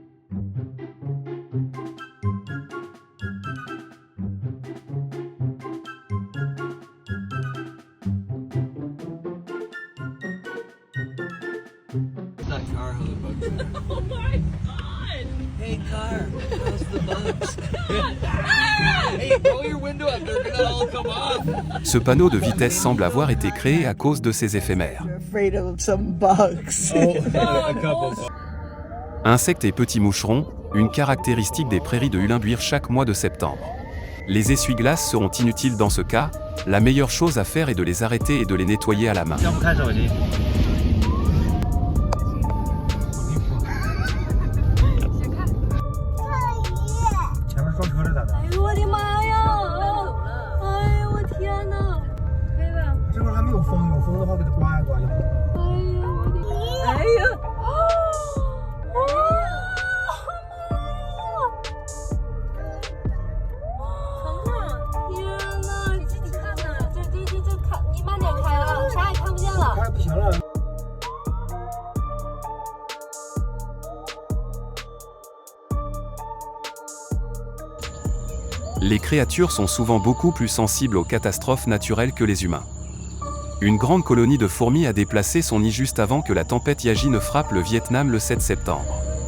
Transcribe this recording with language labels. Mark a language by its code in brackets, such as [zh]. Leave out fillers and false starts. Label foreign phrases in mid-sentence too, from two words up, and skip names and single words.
[en] That car, how the bugs are. Oh my god! Hey car, how's the bugs? Hey, roll your window up, they're gonna all come off. [fr] Ce panneau de vitesse semble avoir été créé à cause de ces éphémères. [en] Afraid of some bugs. A couple. [fr] Insectes et petits moucherons, une caractéristique des prairies de Hulinbuir chaque mois de septembre. Les essuie-glaces seront inutiles dans ce cas, la meilleure chose à faire est de les arrêter et de les nettoyer à la main. [zh] 前面撞车了咋的？哎呦我的妈呀！哎呦我天哪！可以吧？这会儿还没有风，有风的话给它刮一刮就好。哎呦我的！哎呀！天哪！你自己看呐，这看，你慢点开啊，啥也看不见了。快不行了。 [fr] Les créatures sont souvent beaucoup plus sensibles aux catastrophes naturelles que les humains. Une grande colonie de fourmis a déplacé son nid juste avant que la tempête Yagi ne frappe le Vietnam le 7 septembre.